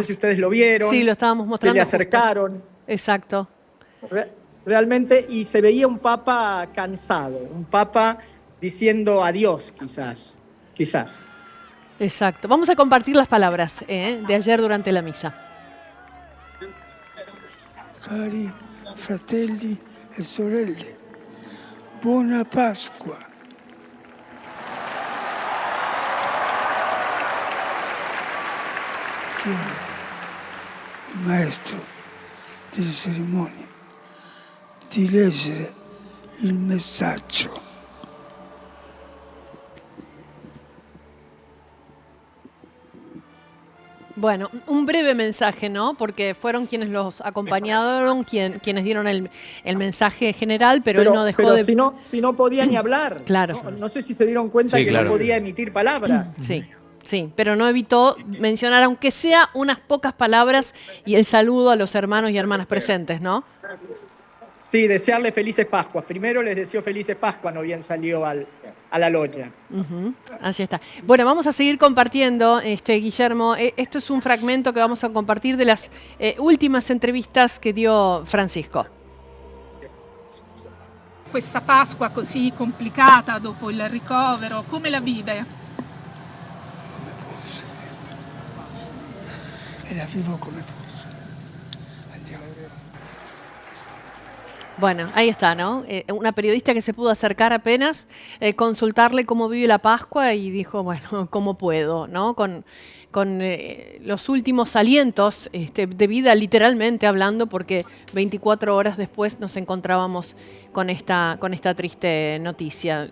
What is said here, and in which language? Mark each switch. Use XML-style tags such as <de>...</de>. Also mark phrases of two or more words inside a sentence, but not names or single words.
<es>no sé si ustedes lo vieron. Sí, lo estábamos mostrando. Se le acercaron. Exacto. Realmente, y se veía un Papa cansado, un Papa diciendo adiós, quizás. Exacto. Vamos a compartir las palabras de ayer durante la misa.</es> <it>Cari fratelli e sorelle, buona Pasqua. Chiedo il maestro delle cerimonie di leggere il messaggio.</it> <es>Bueno, un breve mensaje, ¿no? Porque fueron quienes los acompañaron, quienes dieron el mensaje general, pero él no dejó de... Si no podía ni hablar. Claro. No sé si se dieron cuenta que no podía emitir palabras. Sí, pero no evitó mencionar, aunque sea unas pocas palabras, y el saludo a los hermanos y hermanas presentes, ¿no? Sí, desearle felices Pascuas. Primero les deseo felices Pascuas, no bien salió a la logia. Así está. Bueno, vamos a seguir compartiendo, Guillermo. Esto es un fragmento que vamos a compartir de las últimas entrevistas que dio Francisco.</es> <it>Questa Pasqua così complicata dopo il ricovero, come la vive? e la vivo come posso. Andiamo.</it> <es>Bueno, ahí está, ¿no? Una periodista que se pudo acercar apenas, consultarle cómo vive la Pascua y dijo, bueno, ¿cómo puedo? ¿No? Con los últimos alientos de vida, literalmente hablando, porque 24 horas después nos encontrábamos con esta triste noticia.</es>